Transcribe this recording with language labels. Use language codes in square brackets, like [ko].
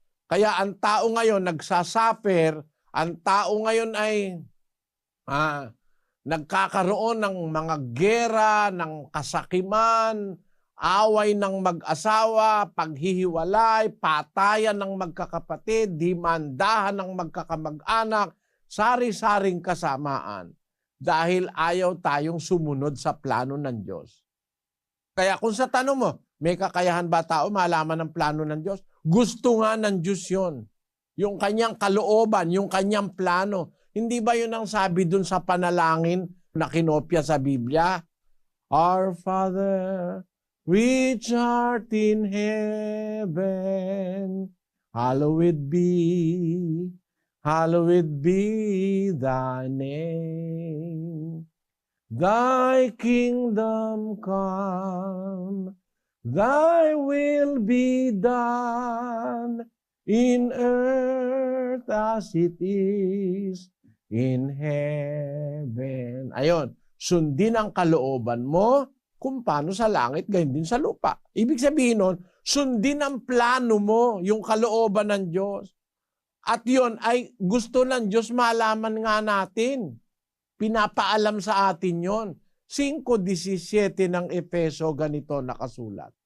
[tl] Kaya ang tao ngayon nagsasaper, ang tao ngayon ay nagkakaroon ng mga gera, ng kasakiman, away ng mag-asawa, paghihiwalay, patayan ng magkakapatid, dimandahan ng magkakamag-anak, sari-saring kasamaan dahil ayaw tayong sumunod sa plano ng Diyos. Kaya kung sa tanong mo, may kakayahan ba tao malaman ang plano ng Diyos? Gusto nga ng Diyos yun. Yung kanyang kalooban, yung kanyang plano. Hindi ba yun ang sabi dun sa panalangin na kinopya sa Biblia? [en] Our Father, which art in heaven, hallowed be thy name. Thy kingdom come, thy will be done in earth as it is in heaven. [tl] Ayon, sundin ang kalooban mo kung paano sa langit, gayon din sa lupa. Ibig sabihin nun, sundin ang plano mo, yung kalooban ng Diyos. At yon ay gusto ng Diyos malaman nga natin. Pinapaalam sa atin yon. 5:17 ng Efeso, ganito nakasulat.